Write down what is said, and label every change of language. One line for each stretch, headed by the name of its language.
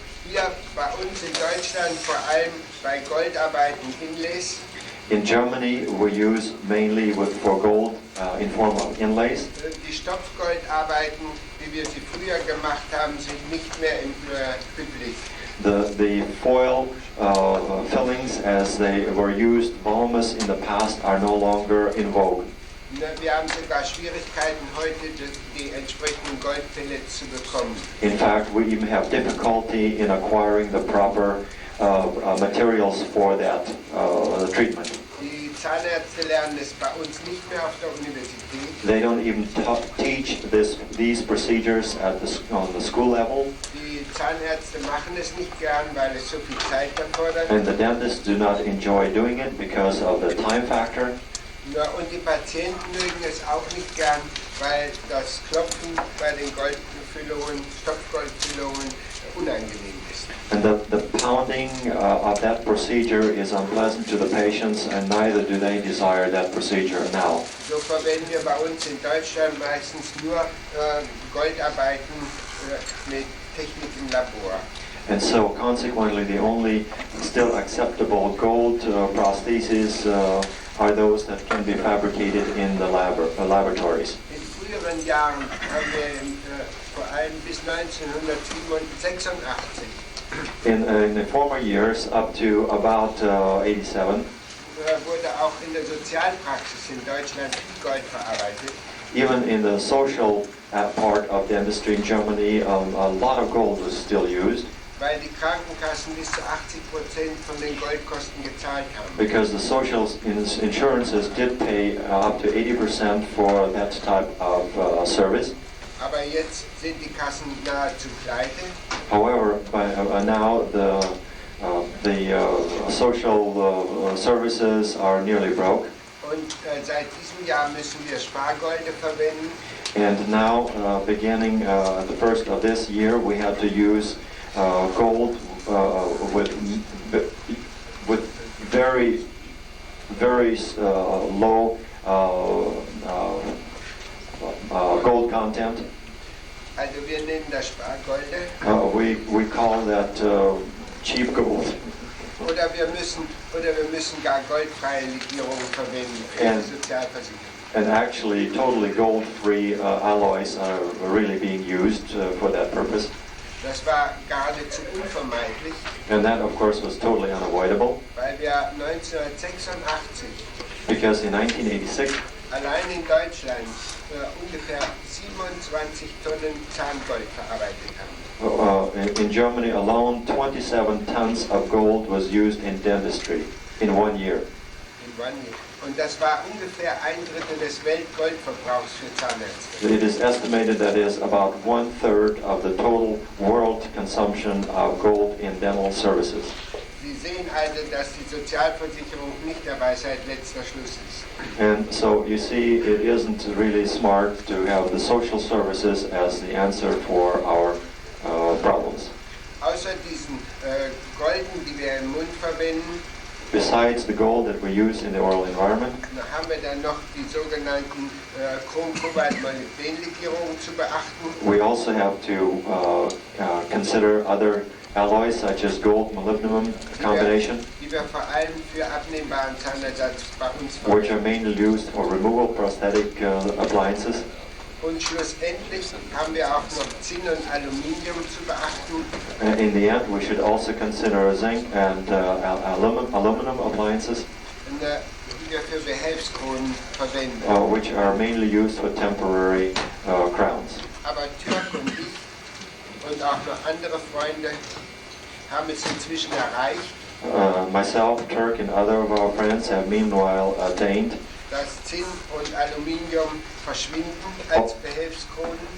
German: Hier bei uns in Deutschland vor allem bei Goldarbeiten Inlays.
English: In Germany, we use mainly for gold in form of inlays.
German: Die Stopfgoldarbeiten, wie wir sie früher gemacht haben, sind nicht mehr üblich.
English: The foil fillings as they were used voluminous in the past are no longer in vogue.
German: Wir haben sogar Schwierigkeiten heute, die entsprechenden Goldpellets zu bekommen.
English: In fact, we even have difficulty in acquiring the proper materials for that treatment.
German: Die Zahnärzte lernen es bei uns nicht mehr auf der Universität.
English: They don't even teach these procedures on the school level.
German: Die Zahnärzte machen es nicht gern, weil es so viel Zeit erfordert.
English: And the dentists do not enjoy doing it because of the time factor.
German: Ja, und die Patienten mögen es auch nicht gern, weil das Klopfen bei den Goldfüllungen, Stopfgoldfüllungen unangenehm ist.
English: And the pounding of that procedure is unpleasant to the patients, and neither do they desire that procedure now.
German: So verwenden wir bei uns in Deutschland meistens nur Goldarbeiten mit Technik im Labor.
English: And so consequently the only still acceptable gold prostheses are those that can be fabricated in the laboratories.
German: In früheren Jahren haben wir vor allem bis 1986
English: In the former years, up to about 87,
German: wurde auch in der Sozialpraxis in Deutschland viel Gold verarbeitet.
English: even in the social part of dentistry in Germany, a lot of gold was still used.
German: Weil die Krankenkassen bis zu 80% von den Goldkosten gezahlt haben.
English: Because the social insurances did pay up to 80% for that type of service.
German: Aber jetzt sind die Kassen nahezu pleite.
English: However, now the social services are nearly broke.
German: Und seit diesem Jahr müssen wir Spargolde verwenden.
English: And now, beginning the first of this year, we have to use gold with very low gold content.
German: Also wir nennen das Spargolde.
English: We call that cheap gold.
German: Oder wir müssen gar goldfreie Legierungen verwenden für die Sozialversicherung.
English: And actually, totally gold-free alloys are really being used for that purpose.
German: Das war geradezu unvermeidlich.
English: And that, of course, was totally unavoidable.
German: Weil wir 1986
English: Because in 1986,
German: allein in Deutschland ungefähr 27 Tonnen Zahngold verarbeitet haben.
English: in Germany alone, 27 tons of gold was used in dentistry in 1 year. In 1 year.
German: Und das war ungefähr 1/3 des Weltgoldverbrauchs für Zahnärzte.
English: It is estimated that is about 1/3 of the total world consumption of gold in dental services.
German: Sie sehen also, dass die Sozialversicherung nicht der Weisheit letzter Schluss ist.
English: And so you see, it isn't really smart to have the social services as the answer for our problems.
German: Außer diesen Golden, die wir im Mund verwenden,
English: Besides the gold that we use in the oral environment,
German: haben wir dann noch die sogenannten Chrom-Cobalt-Molybden-Legierungen zu beachten.
English: we also have to consider other alloys such as gold-molybdenum combination,
German: Die wir vor allem für abnehmbaren Zahnersatz bei uns
English: which
German: verwenden.
English: are mainly used for removal prosthetic appliances.
German: Und schlussendlich haben wir auch noch Zinn und Aluminium zu beachten.
English: In the end, we should also consider zinc and aluminum appliances,
German: Die wir für Behelfskronen verwenden.
English: which are mainly used for temporary crowns.
German: Aber Turk und ich und auch noch andere Freunde haben es inzwischen erreicht,
English: Myself, Turk, and other of our friends have meanwhile attained
German: dass Zinn und Aluminium verschwinden als Behelfskronen.